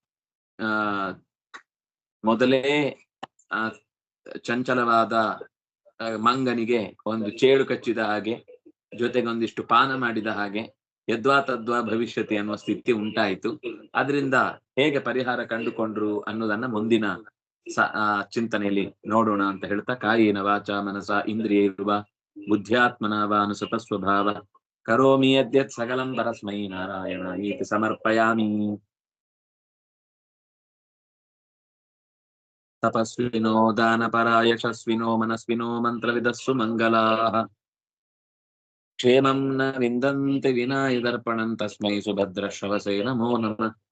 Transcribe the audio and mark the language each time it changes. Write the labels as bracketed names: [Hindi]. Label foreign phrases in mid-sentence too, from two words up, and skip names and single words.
[Kannada] ಮೊದಲೇ ಚಂಚಲವಾದ ಮಂಗನಿಗೆ ಒಂದು ಚೇಳು ಕಚ್ಚಿದ ಹಾಗೆ, ಜೊತೆಗೆ ಒಂದಿಷ್ಟು ಪಾನ ಮಾಡಿದ ಹಾಗೆ [Sanskrit] ಯದ್ವಾ ತದ್ವಾ ಭವಿಷ್ಯತಿ [Kannada] ಅನ್ನುವ ಸ್ಥಿತಿ ಉಂಟಾಯಿತು. ಅದರಿಂದ ಹೇಗೆ ಪರಿಹಾರ ಕಂಡುಕೊಂಡ್ರು ಅನ್ನೋದನ್ನ ಮುಂದಿನ ಚಿಂತನೆಯಲ್ಲಿ ನೋಡೋಣ ಅಂತ ಹೇಳ್ತಾ, [Sanskrit] ಕಾಯೇನ ವಾಚ ಮನಸ ಇಂದ್ರಿಯೈರ್ವ ಬುದ್ಧ್ಯಾತ್ಮನ ವಾ ಅನುಸೃತ ಸ್ವಭಾವ ಕರೋಮಿ ಯದ್ಯತ್ ಸಕಲಂ ಪರಸ್ಮೈ ನಾರಾಯಣ ಇತಿ ಸಮರ್ಪಯಾಮಿ. ತಪಸ್ವಿನೋ ದಾನಪರಾ ಯಶಸ್ವಿನೋ ಮನಸ್ವಿನೋ ಮಂತ್ರವಿದಸ್ಸು ಮಂಗಲಾಃ ಕ್ಷೇಮಂ ನ ವಿಂದಂತಿ ವಿನಾಯ ದರ್ಪಣಂ ತಸ್ಮೈ ಸುಭದ್ರಶ್ರವಸೇ ನಮೋ ನಮಃ.